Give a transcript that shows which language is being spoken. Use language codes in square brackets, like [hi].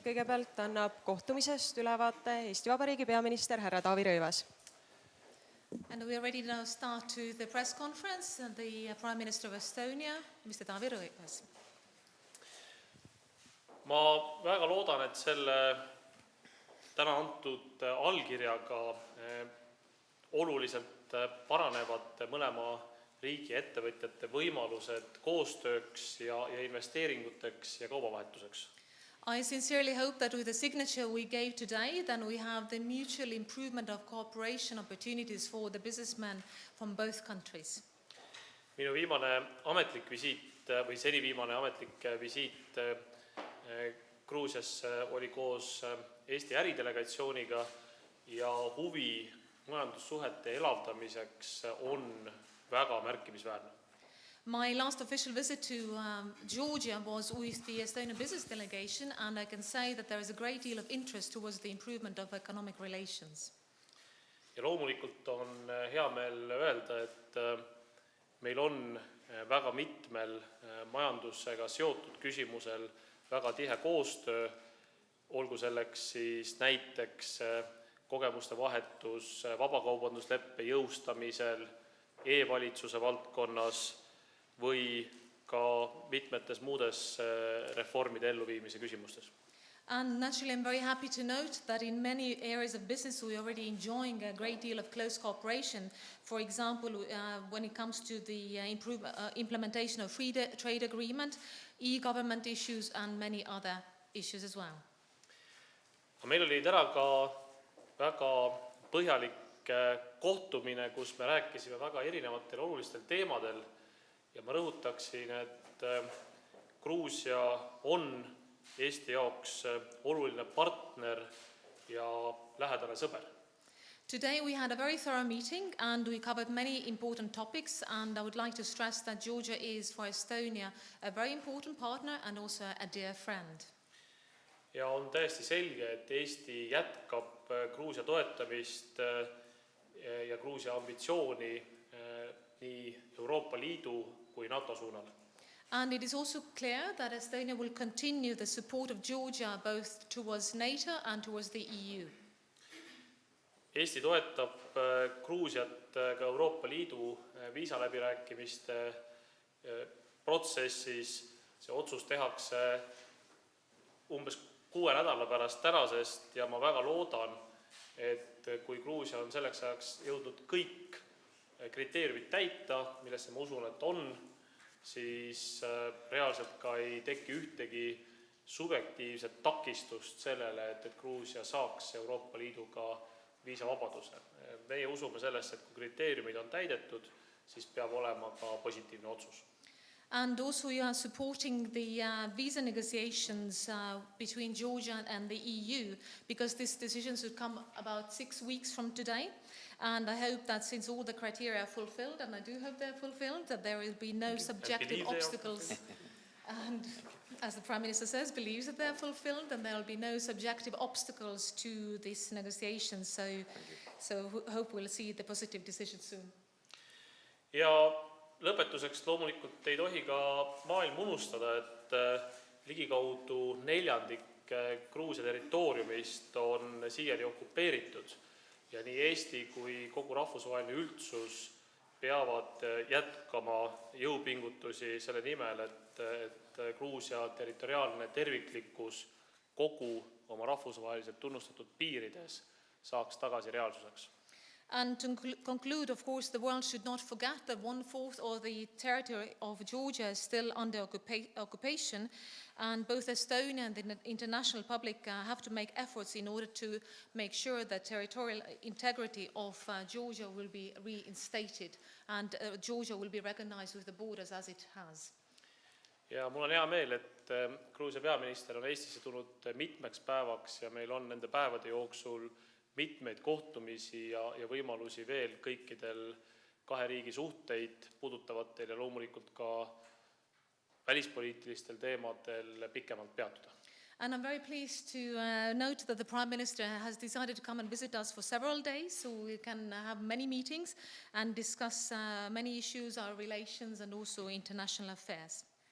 [et] Kõigepealt annab kohtumisest ülevaate Eesti Vabariigi peaminister härra Taavi Rõivas. [en] And we are ready to now start to the press conference. The Prime Minister of Estonia, Mr. Taavi Rõivas. [et] Ma väga loodan, et selle täna antud allkirjaga oluliselt paranevad mõlema riigi ettevõtjate võimalused koostööks ja investeeringuteks ja kaubavahetuseks. [en] I sincerely hope that with the signature we gave today, then we have the mutual improvement of cooperation opportunities for the businessmen from both countries. [et] Minu viimane ametlik visiit või seni viimane ametlik visiit Gruusiasse oli koos Eesti äridelegatsiooniga ja huvi majandussuhete elavdamiseks on väga märkimisväärne. [en] My last official visit to Georgia was with the Estonian business delegation, and I can say that there is a great deal of interest towards the improvement of economic relations. [et] Ja loomulikult on hea meel öelda, et meil on väga mitmel majandusega seotud küsimusel väga tihe koostöö, olgu selleks siis näiteks kogemuste vahetus vabakaubandusleppe jõustamisel, e-valitsuse valdkonnas või ka mitmetes muudes reformide elluviimise küsimustes. [en] And naturally, I'm very happy to note that in many areas of business we are already enjoying a great deal of close cooperation. For example, when it comes to the implementation of free trade agreement, e-government issues and many other issues as well. [et] Meil oli täna ka väga põhjalik kohtumine, kus me rääkisime väga erinevatel olulistel teemadel ja ma rõhutaksin, et Gruusia on Eesti jaoks oluline partner ja lähedane sõber. [en] Today we had a very thorough meeting and we covered many important topics, and I would like to stress that Georgia is for Estonia a very important partner and also a dear friend. [et] Ja on täiesti selge, et Eesti jätkab Gruusia toetamist ja Gruusia ambitsiooni nii Euroopa Liidu kui NATO suunal. [en] And it is also clear that Estonia will continue the support of Georgia both towards NATO and towards the EU. [et] Eesti toetab Gruusiat ka Euroopa Liidu viisaläbirääkimiste protsessis. See otsus tehakse umbes 6 nädala pärast tänasest ja ma väga loodan, et kui Gruusia on selleks ajaks jõudnud kõik kriteeriumid täita, millesse ma usun, et on, siis reaalselt ka ei teki ühtegi subjektiivset takistust sellele, et Gruusia saaks Euroopa Liiduga viisavabaduse. Meie usume sellesse, et kui kriteeriumid on täidetud, siis peab olema ka positiivne otsus. [en] And also we are supporting the visa negotiations between Georgia and the EU, because this decision should come about 6 weeks from today. And I hope that since all the criteria are fulfilled, and I do hope they're fulfilled, that there will be no subjective believe they are obstacles. And as the Prime Minister says, believes that they're fulfilled, and there will be no subjective obstacles to this negotiation. So hope we'll see the positive decision soon. [et] Ja lõpetuseks loomulikult ei tohi ka maailm unustada, et ligikaudu 1/4 Gruusia territooriumist on siiani okupeeritud ja nii Eesti kui kogu rahvusvaheline üldsus peavad jätkama jõupingutusi selle nimel, et Gruusia territoriaalne terviklikkus kogu oma rahvusvaheliselt tunnustatud piirides saaks tagasi reaalsuseks. [en] And to conclude, of course, the world should not forget that 1/4 of the territory of Georgia is still under occupation, and both Estonia and the international public have to make efforts in order to make sure that territorial integrity of Georgia will be reinstated and Georgia will be recognized with the borders as it has. [et] Ja mul on hea meel, et Gruusia peaminister on Eestisse tulnud mitmeks päevaks ja meil on nende päevade jooksul mitmeid kohtumisi ja võimalusi veel kõikidel kahe riigi suhteid puudutavatel ja loomulikult ka välispoliitilistel teemadel pikemalt peatuda. [en] And I'm very pleased to note that the Prime Minister has decided to come and visit us for several days, so we can have many meetings and discuss many issues, our relations and also international affairs.